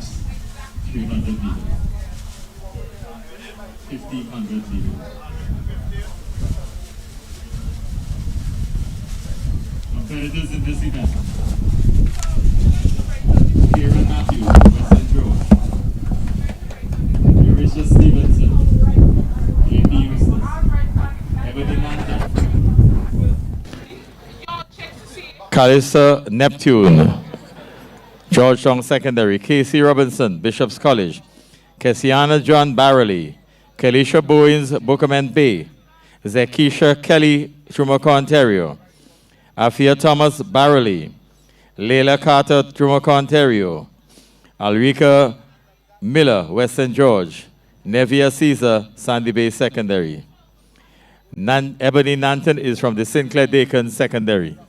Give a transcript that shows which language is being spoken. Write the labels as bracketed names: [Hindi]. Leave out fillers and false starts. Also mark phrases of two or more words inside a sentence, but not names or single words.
[English] 300 meters. 1,500 meters. Competitors in this event: Kieran Matthews, Vincent George, Erisha Stevenson, J.P. Eustace, Ebony Manton, Calissa Neptune, Georgetown Secondary, Casey Robinson, Bishop's College, Kessiana John Barrelly, Kelisha Bowens, Bookerman Bay, Zekisha Kelly, Trumoka, Ontario, Afia Thomas Barrelly, Leila Carter, Trumoka, Ontario, Alrika Miller, Western George, Nevia Caesar, Sandy Bay Secondary. Ebony Nanton is from the Sinclair Dakin Secondary.